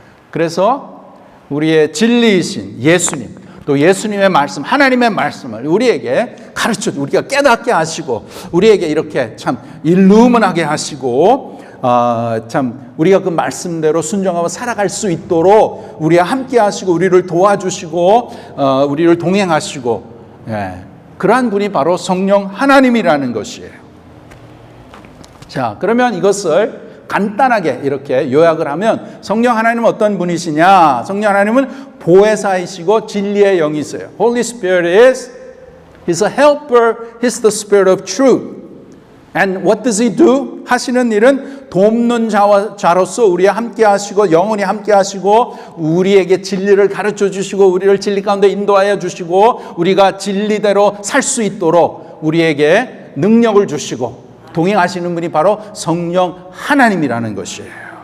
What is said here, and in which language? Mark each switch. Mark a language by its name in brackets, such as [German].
[Korean] 그래서 우리의 진리이신 예수님, 또 예수님의 말씀, 하나님의 말씀을 우리에게 가르쳐, 우리가 깨닫게 하시고 우리에게 이렇게 참 일루min하게 하시고 참 우리가 그 말씀대로 순종하고 살아갈 수 있도록 우리와 함께 하시고 우리를 도와주시고 우리를 동행하시고, 예, 그러한 분이 바로 성령 하나님이라는 것이에요. 자, 그러면 이것을 간단하게 이렇게 요약을 하면 성령 하나님은 어떤 분이시냐? 성령 하나님은 보혜사이시고 진리의 영이세요. [English] Holy Spirit He's a helper, He's the Spirit of truth. And what does He do? [Korean] 하시는 일은 돕는 자로서 우리와 함께 하시고 영원히 함께 하시고 우리에게 진리를 가르쳐 주시고 우리를 진리 가운데 인도하여 주시고 우리가 진리대로 살 수 있도록 우리에게 능력을 주시고 동행하시는 분이 바로 성령 하나님이라는 것이에요.